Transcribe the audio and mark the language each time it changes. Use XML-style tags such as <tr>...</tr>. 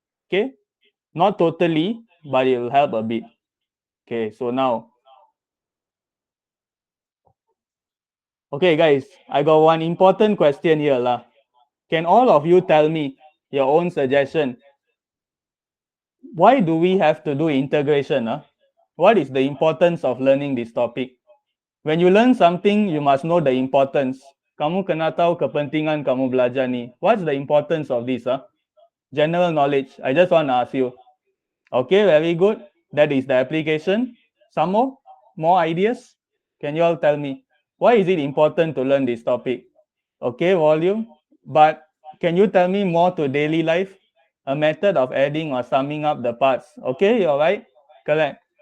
<en>Okay, not totally, but it will help a bit. Okay, so now, okay, guys, I got one important question here lah. Can all of you tell me your own suggestion? Why do we have to do integration? What is the importance of learning this topic? When you learn something, you must know the importance.</en> <ms>Kamu kena tahu kepentingan kamu belajar ni.</ms> <en>What's the importance of this? General knowledge. I just want to ask you. Okay, very good. That is the application. Some more ideas? Can you all tell me? Why is it important to learn this topic? Okay, volume. But can you tell me more to daily life? A method of adding or summing up the parts. Okay, you're right? Correct.</en>